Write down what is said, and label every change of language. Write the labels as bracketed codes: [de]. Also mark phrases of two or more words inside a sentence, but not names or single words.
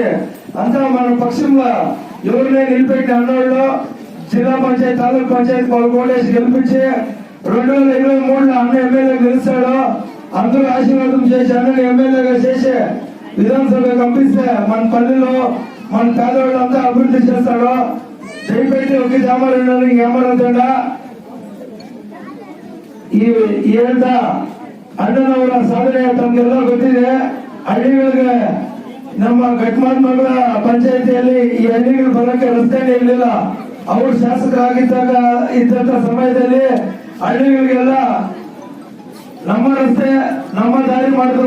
[te] అంతా మన పక్షంలో ఎవరినే నిలిపెట్టి అన్నోళ్ళు జిల్లా పంచాయతీ, తాలూకు పంచాయతీ వాళ్ళు కోటేసి గెలిపించి 2023లో అన్న ఎమ్మెల్యే గెలుస్తాడు. అందరూ ఆశీర్వాదం చేసి అన్నని ఎమ్మెల్యేగా చేసి విధానసభ పంపిస్తే మన పల్లెలో మన పేదవాళ్ళంతా అభివృద్ధి చేస్తాడు. దయపెట్టి ఒక జామరండి ఇంకేమవుతుందా [kn] ಈ ಹೇಳ್ತ ಅಣ್ಣನವರ ಸಾಧನೆ ತಮಗೆಲ್ಲ ಗೊತ್ತಿದೆ. ಹಳ್ಳಿಗಳಿಗೆ ನಮ್ಮ ಘಟಮಾನ್ಮಗಳ ಪಂಚಾಯತಿಯಲ್ಲಿ ಈ ಹಳ್ಳಿಗಳು ಬರೋಕ್ಕೆ ರಸ್ತೆನೇ ಇರಲಿಲ್ಲ. ಅವರು ಶಾಸಕರಾಗಿದ್ದಾಗ ಇದ್ದಂತ ಸಮಯದಲ್ಲಿ ಹಳ್ಳಿಗಳಿಗೆಲ್ಲ ನಮ್ಮ ರಸ್ತೆ ನಮ್ಮ ದಾರಿ ಮಾಡಿದ್ರು.